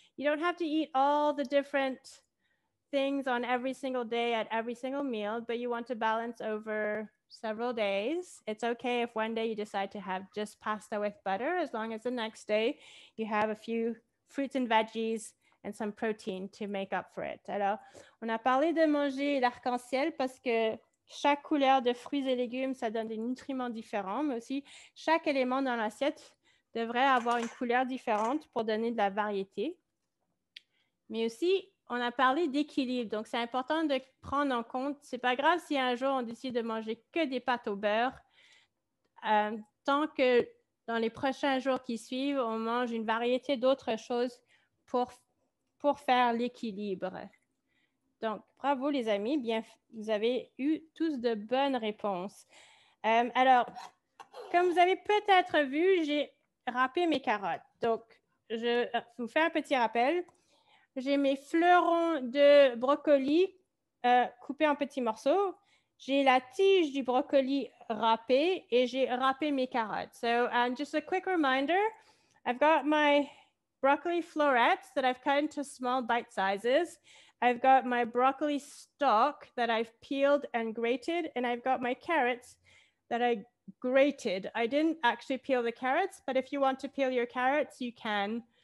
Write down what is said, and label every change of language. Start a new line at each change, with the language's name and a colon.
English: You don't have to eat all the different things on every single day at every single meal, but you want to balance over several days. It's okay if one day you decide to have just pasta with butter, as long as the next day you have a few fruits and veggies and some protein to make up for it.
French: Alors, on a parlé de manger l'arc-en-ciel parce que chaque couleur de fruits et légumes, ça donne des nutriments différents, mais aussi chaque élément dans l'assiette devrait avoir une couleur différente pour donner de la variété. Mais aussi, on a parlé d'équilibre, donc c'est important de prendre en compte, c'est pas grave si un jour on décide de manger que des pâtes au beurre, tant que dans les prochains jours qui suivent, on mange une variété d'autres choses pour faire l'équilibre. Donc, bravo les amis, bien, vous avez eu tous de bonnes réponses. Alors, comme vous avez peut-être vu, j'ai râpé mes carottes. Donc, je vous fais un petit rappel. J'ai mes fleurons de brocoli coupés en petits morceaux. J'ai la tige du brocoli râpée et j'ai râpé mes carottes.
English: So just a quick reminder, I've got my broccoli florets that I've cut into small bite sizes. I've got my broccoli stalk that I've peeled and grated, and I've got my carrots that I grated. I didn't actually peel the carrots, but if you want to peel your carrots, you can.